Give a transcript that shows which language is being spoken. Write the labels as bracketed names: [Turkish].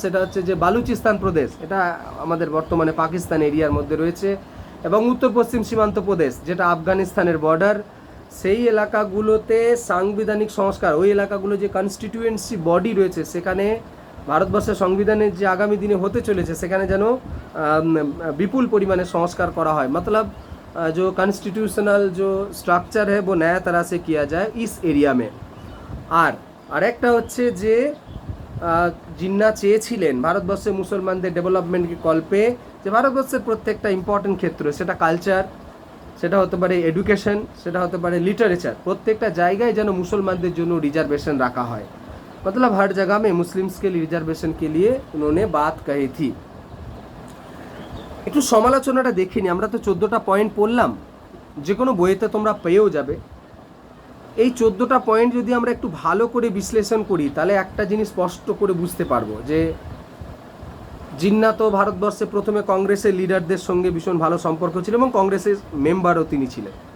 [Bangla] সেটা হচ্ছে যে বালুচিস্তান প্রদেশ, এটা আমাদের বর্তমানে পাকিস্তান এরিয়ার মধ্যে রয়েছে, এবং উত্তর পশ্চিম সীমান্ত প্রদেশ যেটা আফগানিস্তানের বর্ডার, সেই এলাকাগুলোতে সাংবিধানিক সংস্কার, ওই এলাকাগুলো যে কনস্টিটিউয়েন্সি বডি রয়েছে সেখানে ভারতবর্ষের সংবিধানের যে আগামী দিনে হতে চলেছে সেখানে যেন [Hindi] विपुल परिमाणे संस्कार करा है। मतलब जो कॉन्स्टिट्यूशनल जो स्ट्रक्चर है वो नया तरह से किया जाए इस एरिया में। [Bangla] আর একটা হচ্ছে যে জিন্না চেয়েছিলেন ভারতবর্ষে মুসলমানদের ডেভেলপমেন্টকে কল্পে, যে ভারতবর্ষের প্রত্যেকটা ইম্পর্টেন্ট ক্ষেত্র, সেটা কালচার, সেটা হতে পারে এডুকেশন, সেটা হতে পারে লিটারেচার, প্রত্যেকটা জায়গায় যেন মুসলমানদের জন্য রিজার্ভেশন [Hindi] रखा है। मतलब हर जगह में मुस्लिम्स के लिए रिजर्वेशन के लिए उन्होंने बात कही थी। [Bangla] একটু সমালোচনাটা দেখে নি। আমরা তো 14টা পয়েন্ট পড়লাম, যে কোনো বইতে তোমরা পেয়েও যাবে। এই 14টা পয়েন্ট যদি আমরা একটু ভালো করে বিশ্লেষণ করি তাহলে একটা জিনিস স্পষ্ট করে বুঝতে পারবো যে জিন্না তো ভারতবর্ষে প্রথমে কংগ্রেসের লিডারদের সঙ্গে ভীষণ ভালো সম্পর্ক ছিল এবং কংগ্রেসের মেম্বারও তিনি ছিলেন।